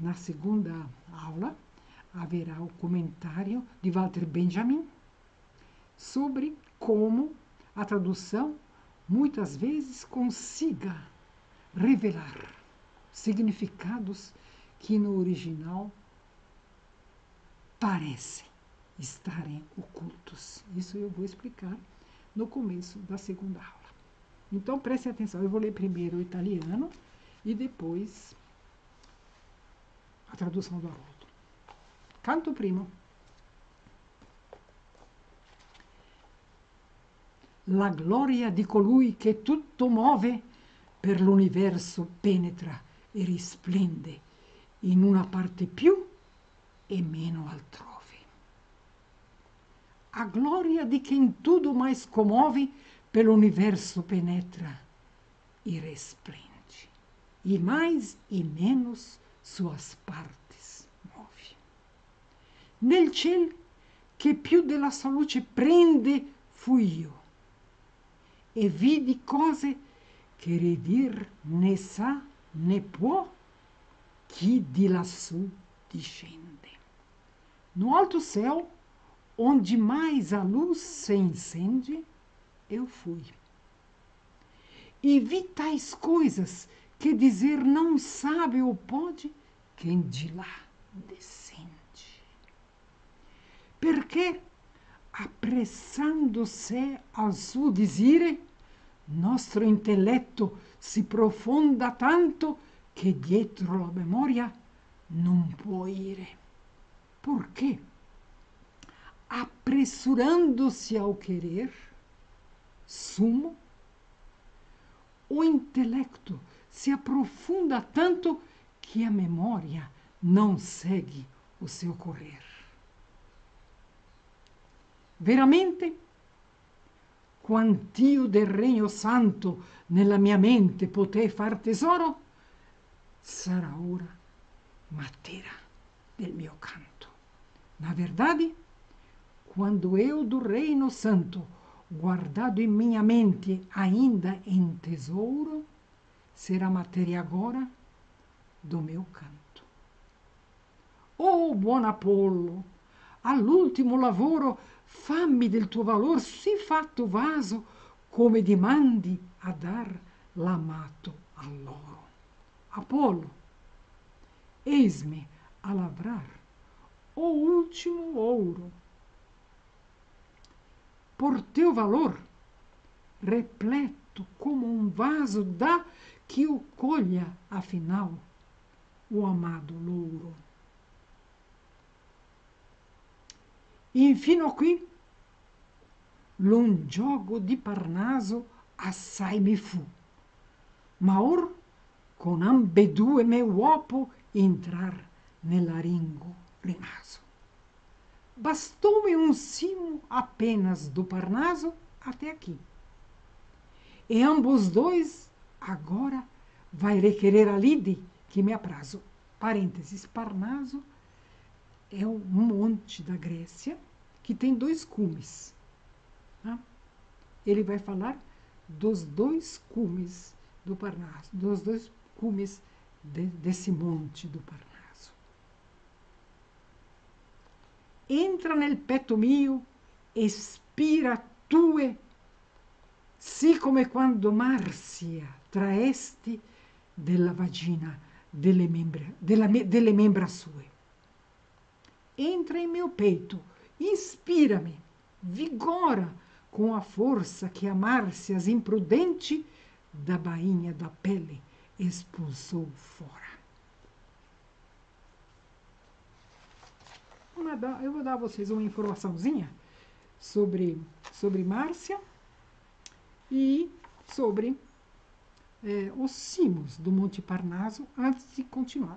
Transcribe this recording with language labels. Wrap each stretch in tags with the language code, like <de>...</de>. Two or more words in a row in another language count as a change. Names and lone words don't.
<pt>Na segunda aula, haverá o comentário de Walter Benjamin sobre como a tradução muitas vezes consiga revelar significados que no original parecem estarem ocultos. Isso eu vou explicar no começo da segunda aula. Então, prestem atenção. Eu vou ler primeiro o italiano e depois a tradução do Haroldo.</pt> <it>Canto primo. La gloria di colui che tutto muove per l'universo penetra e risplende in una parte più e meno altrove.</it> <pt>A glória de quem tudo mais comove pelo universo penetra e resplende, e mais e menos suas partes move.</pt> <it>Nel ciel che più della sua luce prende fui io, e vidi cose che ridir né sa né può chi di lassù discende.</it> <pt>No alto céu, onde mais a luz se incende, eu fui. E vi tais coisas que dizer não sabe ou pode quem de lá descende.</pt> <it>Perché, appressando-se al suo disire, nostro intelletto si profonda tanto che dietro la memoria non può ire.</it> <pt>Perché? Apressurando-se ao querer sumo, o intelecto se aprofunda tanto que a memória não segue o seu correr.</pt> <it>Veramente, quant'io del Regno Santo nella mia mente potei far tesoro, sarà ora matera del mio canto.</it> <pt>Na verdade, quando eu do Reino Santo, guardado em minha mente ainda em tesouro, será matéria agora do meu canto.</pt> <it>Oh, buon Apollo, all'ultimo lavoro fammi del tuo valor sì fatto vaso, come dimandi a dar l'amato all'oro.</it> <pt>Apollo, eis-me a lavrar o último ouro. Por teu valor, repleto como um vaso, dá que o colha, afinal, o amado louro.</pt> <it>Infino qui, l'un gioco di Parnaso assai mi fu, ma or con ambedue me uopo entrar nell'aringo rimaso.</it> <pt>Bastou-me um cimo apenas do Parnaso até aqui. E ambos dois agora vai requerer a lide que me aprazo. Parênteses, Parnaso é um monte da Grécia que tem 2 cumes. Tá? Ele vai falar dos 2 cumes do Parnaso, dos 2 cumes desse monte do Parnaso.</pt> <it>Entra nel petto mio e spira tue, sì come quando Marsia traesti della vagina delle membra sue.</it> <pt>Entra em meu peito, inspira-me, vigora com a força que a Márcias imprudente da bainha da pele expulsou fora. Eu vou dar a vocês uma informaçãozinha sobre Márcia e sobre os cimos do Monte Parnaso antes de continuar.</pt>